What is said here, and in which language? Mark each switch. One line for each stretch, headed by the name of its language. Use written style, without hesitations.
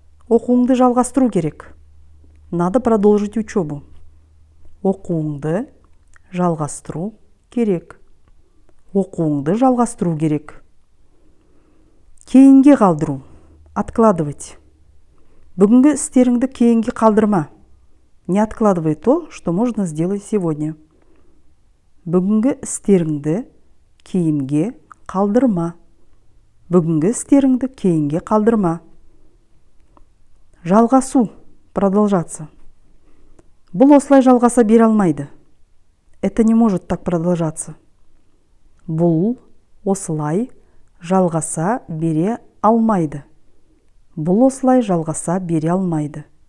Kazakh: Оқуыңды жалғастыру керек.
Russian: Надо продолжить учебу.
Kazakh: Оқуыңды жалғастыру керек. Оқуыңды жалғастыру керек. Кейінге қалдыру.
Russian: Откладывать.
Kazakh: Бүгінгі істеріңді кейінге қалдырма.
Russian: Не откладывай то, что можно сделать сегодня.
Kazakh: Бүгінгі істеріңді кейінге қалдырма. Бүгінгі істеріңді кейінге қалдырма. Жалғасу.
Russian: Продолжаться.
Kazakh: Бұл осылай жалғаса бере алмайды.
Russian: Это не может так продолжаться.
Kazakh: Бұл осылай жалғаса бере алмайды. Бұл осылай жалғаса бере алмайды.